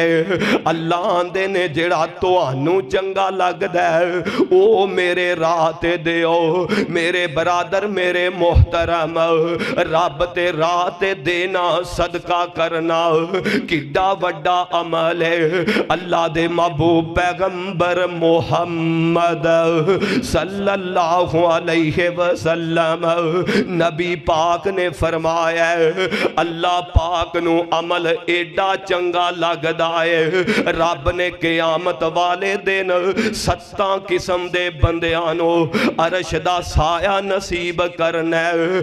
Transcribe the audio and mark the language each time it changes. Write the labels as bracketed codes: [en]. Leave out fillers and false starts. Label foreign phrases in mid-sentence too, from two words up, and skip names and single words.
[pa] اللہ آندے نے جیہڑا تہانوں چنگا لگدا ہے او میرے راہ تے دیو. میرے برادر میرے محترم، رب تے راہ تے دینا صدقہ کرنا کڈا وڈا عمل ہے. اللہ دے محبوب پیغمبر محمد [ar] صلى الله عليه وسلم [pa] نبی پاک نے فرمایا اللہ پاک نوں عمل ایڈا چنگا لگدا ہے، رب نے قیامت والے دن 7 قسم دے بندیاں نوں عرش دا سایہ نصیب کرنا ہے.